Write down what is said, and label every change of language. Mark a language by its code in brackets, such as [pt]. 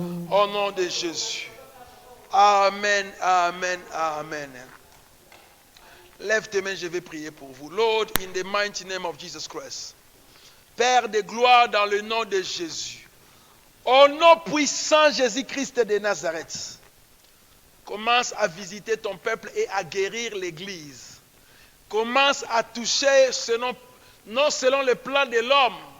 [fr] Au nom de Jésus. Amen, amen, amen. Lève tes mains, je vais prier pour vous. [en] Lord, in the mighty name of Jesus Christ. [fr] Père de gloire, dans le nom de Jésus. Au nom puissant Jésus-Christ de Nazareth. Commence à visiter ton peuple et à guérir l'Église. Commence à toucher non selon le plan de l'homme.